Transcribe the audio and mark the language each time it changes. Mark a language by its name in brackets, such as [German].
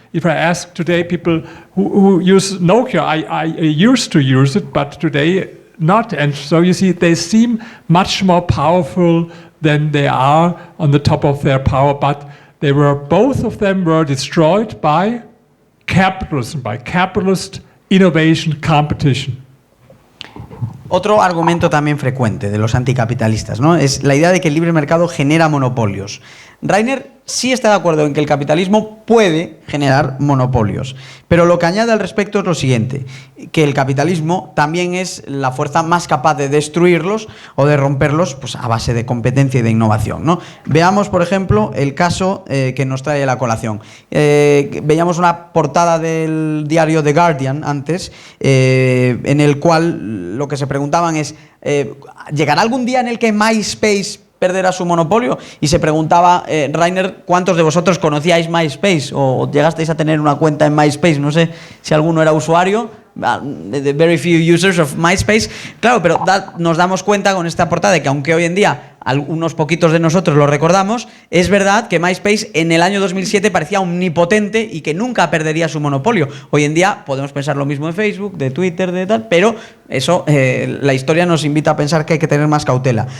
[English] If I ask today people who use Nokia, I used to use it, but today not. And so you see, they seem much more powerful than they are on the top of their power, but both of them were destroyed by capitalism, by capitalist innovation competition. [Spanish] Otro argumento también frecuente de los anticapitalistas, ¿no? Es la idea de que el libre mercado genera monopolios. Rainer sí está de acuerdo en que el capitalismo puede generar monopolios, pero lo que añade al respecto es lo siguiente, que el capitalismo también es la fuerza más capaz de destruirlos o de romperlos pues, a base de competencia y de innovación, ¿no? Veamos, por ejemplo, el caso que nos trae la colación. Veíamos una portada del diario The Guardian antes, en el cual lo que se preguntaban es, ¿llegará algún día en el que MySpace perderá su monopolio? Y se preguntaba Rainer, ¿cuántos de vosotros conocíais MySpace o llegasteis a tener una cuenta en MySpace? No sé si alguno era usuario. [English] The very few users of MySpace. [Spanish] Claro, pero nos damos cuenta con esta portada de que aunque hoy en día unos poquitos de nosotros lo recordamos, es verdad que MySpace en el año 2007 parecía omnipotente y que nunca perdería su monopolio. Hoy en día podemos pensar lo mismo de Facebook, de Twitter, de tal, pero eso, la historia nos invita a pensar que hay que tener más cautela.